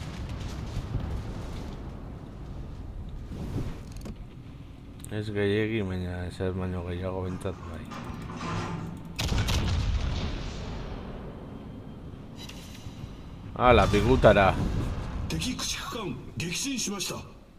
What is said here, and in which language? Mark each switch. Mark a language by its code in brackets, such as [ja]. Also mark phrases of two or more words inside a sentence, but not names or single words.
[eu] Ez gehiegi, baina ez baino gehiago bentsat bai. Hala, pikutara. [ja] 敵駆逐艦撃沈しました。